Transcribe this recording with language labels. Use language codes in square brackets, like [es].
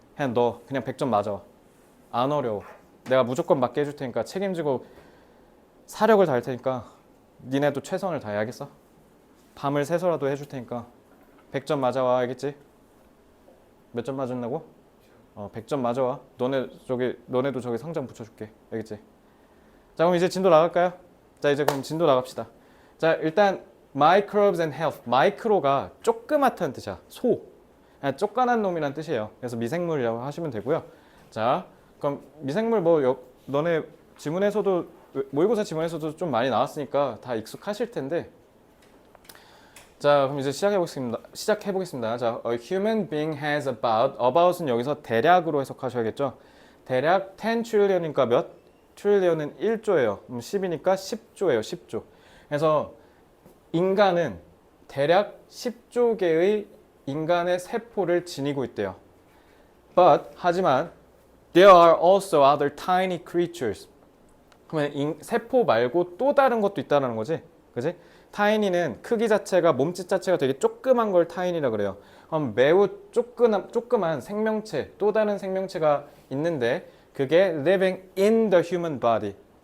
[ko] 그냥 너 그냥 100점 맞아. 안 어려워. 내가 무조건 맞게 해줄 테니까 책임지고 사력을 다할 테니까 니네도 최선을 다해야겠어? 밤을 새서라도 해줄 테니까 100점 맞아와. 알겠지? 몇 점 맞았나고? 100점 맞아와. 너네도 저기 상장 붙여줄게. 알겠지? 자, 그럼 이제 진도 나갈까요? 자, 이제 그럼 진도 나갑시다. 자, 일단 [en] microbes and health. [ko] 마이크로가 조그맣다는 뜻이야. 소. 그냥 쪼깐한 놈이란 뜻이에요. 그래서 미생물이라고 하시면 되고요. 자, 그럼 미생물 너네 지문에서도 모의고사 지문에서도 좀 많이 나왔으니까 다 익숙하실 텐데. 자, 그럼 이제 시작해보겠습니다. 자, [en] a human being has about [ko] 은 여기서 대략으로 해석하셔야겠죠. 대략 10 trillion이니까 몇? trillion은 1조예요. 10이니까 10조예요. 10조. 그래서 인간은 대략 10조 개의 인간의 세포를 지니고 있대요. 하지만 [en] there are also other tiny creatures. [ko] 그러면 세포 말고 또 다른 것도 있다는 거지. 그지? 타이니는 크기 자체가 몸짓 자체가 되게 조그만 걸 타이니라 그래요. 그럼 매우 조그만 생명체, 또 다른 생명체가 있는데 그게 [en] living in the human body.